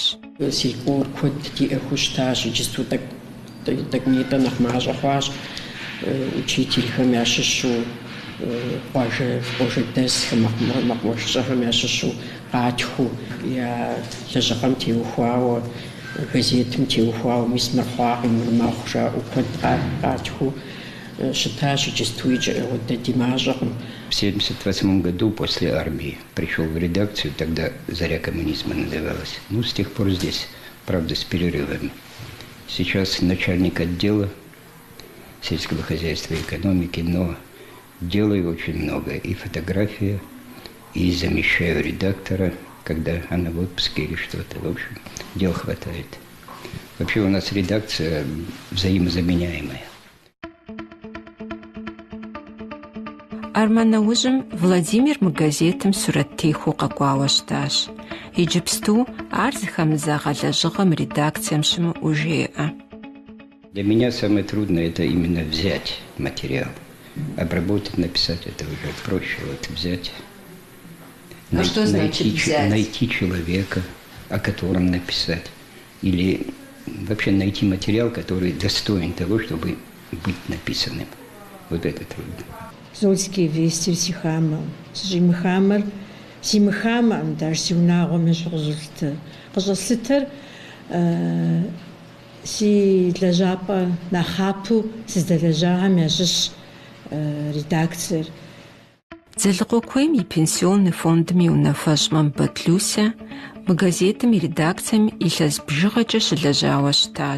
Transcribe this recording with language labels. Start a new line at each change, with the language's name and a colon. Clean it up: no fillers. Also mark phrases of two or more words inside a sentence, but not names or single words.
Kabardian: Си кӏуэр куэд диӏэхуу щытащ, иджысту тӏэкӏунитӏэ нэхъ мащӏэ хъуащ, учителхэм ящыщу, къуажэдэсхэм, мэкъуэшыщӏэхэм ящыщу къатхыу, я лэжьыгъэм теухуауэ, газетым теухуауэ, мис мырхъуакъым, мырмэхъу жаӏэу куэд къатхыу щытащ, иджысту иджы ди мащӏэкъым.
Russian: В 1978 году после армии пришел в редакцию, тогда «Заря коммунизма» называлась. Ну, с тех пор здесь, правда, с перерывами. Сейчас начальник отдела сельского хозяйства и экономики, но делаю очень много. И фотография, и замещаю редактора, когда она в отпуске или что-то. В общем, дел хватает. Вообще у нас редакция взаимозаменяемая.
Kabardian: Арманаужым Владимир мы газетым сураттеху къэкӏуауэ щытащ. Иджыпсту ар зыхэмыза гъэлэжьыгъэм редакцием щымыӏэу жеӏэ.
Russian: Для меня самое трудное это именно взять материал. Обработать, написать это уже проще. Вот взять. А что значит взять? Найти человека, о котором написать. Или вообще найти материал, который достоин того, чтобы быть написанным. Вот это трудно.
Kabardian: Зольские вести сихамэ, сжимхамэр, симхамэм даже сиунагъом ещӏгъузулътэ. Къыщӏэслъытэр си лэжьапӏэ нэхъапэу сыздэлэжьагъэм ящыщ редакциер. Дзэлыкъуэ куейм и
Russian: пенсионный фондым
Kabardian: и унафэщӏ Мамбэт Люся мы газетым и редакцием илъэс бжыгъэкӏэ щылэжьауэ щытащ.